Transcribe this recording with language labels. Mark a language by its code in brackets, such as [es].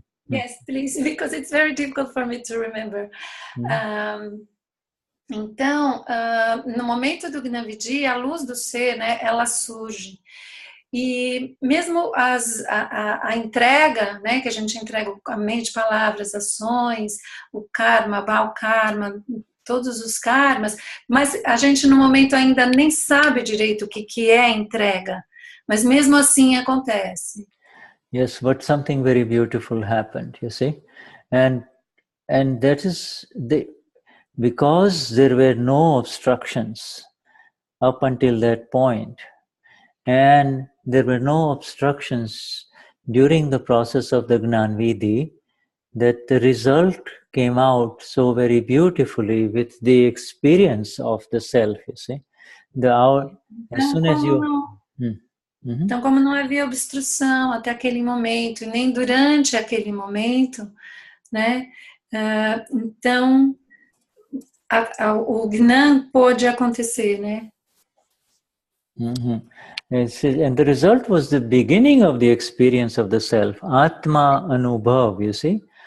[en] Yes, please, because it's very difficult for me to remember. [pt] Então, no momento do Gnani, a luz do ser, né, ela surge. E mesmo a entrega, né, que a gente entrega a mente, palavras, ações, o karma, o karma, todos os karmas, mas a gente no momento ainda nem sabe direito o que é entrega, mas mesmo assim acontece. [en] Yes, but something very beautiful happened, you see, and that is because there were no obstructions up until that point, and there were no obstructions during the process of the Gnan Vidhi, that the result came out so very beautifully with the experience of the self, you see. As soon as you... [pt] Então, como não havia obstrução até aquele momento, nem durante aquele momento, né? Então, o Gnan pôde acontecer, né? [en] And the result was the beginning of the experience of the self, Atma Anubhav, you see.